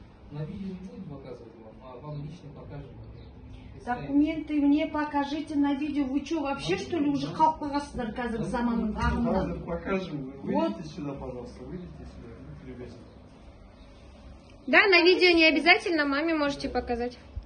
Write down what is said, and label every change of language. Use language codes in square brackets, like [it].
[ru] На видео не будет показывать вам, а вам лично покажем. Документы мне покажите на видео. Вы что, вообще что ли уже [kk] қалып қойғансыздар қазір заманның ағымында? [ru] Покажем. Выйдите сюда, пожалуйста. Выйдите сюда. Любезно. Да, на видео не обязательно, маме можете показать.